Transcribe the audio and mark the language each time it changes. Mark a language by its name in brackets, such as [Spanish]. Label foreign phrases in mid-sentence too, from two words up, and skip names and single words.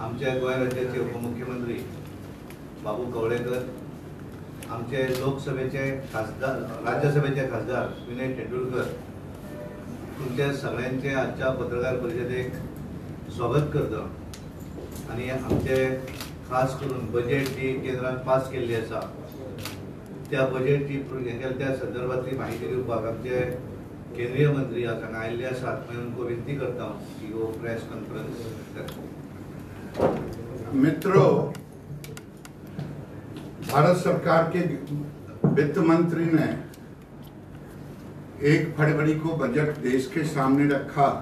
[Konkani] आमच्या गोंय राज्याचे उपमुख्यमंत्री बाबू कवळेकर, आमचे लोकसभेचे खासदार, राज्यसभेचे खासदार विनय तेंडुलकर, तुमच्या सगळ्यांचे आजच्या पत्रकार परिषदेक स्वागत करता. आणि आमचे खास करून बजेट जी केंद्रान पास केल्ली आसा त्या बजेटची त्या संदर्भातली माहिती दिवपाक आमचे केंद्रीय मंत्री आज हांगा आयिल्ले आसात. म्हणून उनको विनंती करता [Hindi] की वो [English] press conference. [Hindi] मित्रों, भारत सरकार के वित्त मंत्री ने 1 फरवरी को बजट देश के सामने रखा.